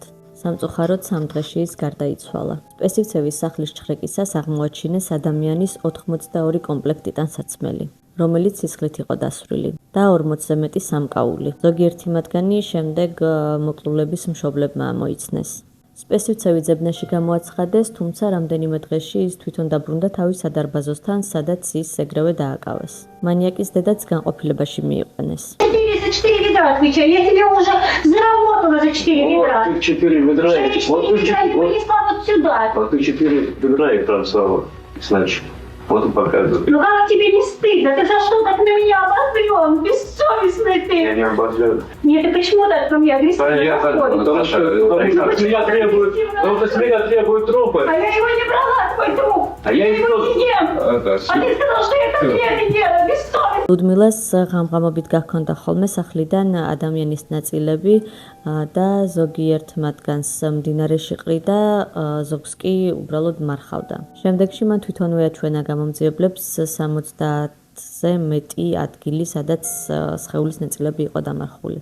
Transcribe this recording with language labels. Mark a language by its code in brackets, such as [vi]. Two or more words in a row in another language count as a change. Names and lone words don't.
[ka] სამწუხაროდ 3 დღეში ის გარდაიცვალა. სპესივცევის სახლის ჩხრეკისას აღმოაჩინეს ადამიანის 82 კომპლექტი ტანსაცმელი, რომელიც სისხლით იყო დასვრილი და 40-ზე მეტი სამკაული. ზოგიერთი მათგანი შემდეგ მოკლულების მშობლებმა ამოიცნეს. სპესივცევი ძებნაში გამოაცხადეს, თუმცა რამდენიმე დღეში ის თვითონ დაბრუნდა თავის სადარბაზოსთან, სადაც ის ეგრევე დააკავეს. მანიაკის დედაც განყოფილებაში მიიყვანეს. [ru] 4 ведра отвечаю, я тебе уже заработала за 4 ведра. Вот 4 ведра, вот вот сюда. ты 4 ведра и танцевала, значит. Вот и показывает. Ну как тебе не стыдно? Ты за что так на меня обозлен? Бессовестный ты. Я не обозлен. Нет, ты почему так ко мне агрессивно подходишь? Потому что с меня требует трупы. А я его не брала, твой труп. А я его не ем. А ты сказал, что я это не делаю. Бессовестный. [ka] ლუდმილას ღამღამობით გაქონდა ხოლმე სახლიდან ადამიანის ნაწილები და ზოგიერთ მათგანს მდინარეში ყრიდა, ზოგს კი უბრალოდ მარხავდა. შემდეგში მან თვითონვე აჩვენა გამომძიებლებს 70-ზე მეტი ადგილი, სადაც სხეულის ნაწილები იყო დამარხული.